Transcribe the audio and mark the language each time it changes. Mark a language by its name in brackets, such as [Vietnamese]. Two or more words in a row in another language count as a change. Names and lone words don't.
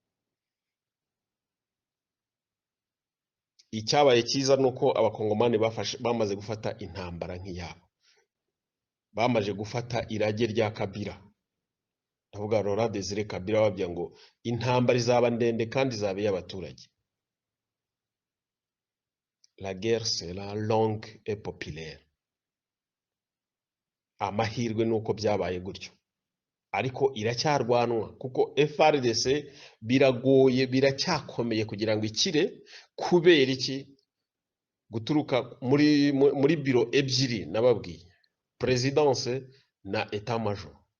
[Kinyarwanda] Icyabaye cyiza nuko abakongomani bamaze gufata intambara nk'iyabo, bamaze gufata irage rya Kabila. Ndavuga Laurent Désiré Kabila babya ngo intambara izaba ndende kandi izabe y'abaturage. [French] La guerre sera longue et populaire. [Kinyarwanda] Amahirwe nuko byabaye gutyo, ariko iracyarwanwa kuko FARDC biragoye, biracyakomeye kugira ngo ikire. Kubera iki? Guturuka muri biro ebyiri nababwiye, presidence na etat major.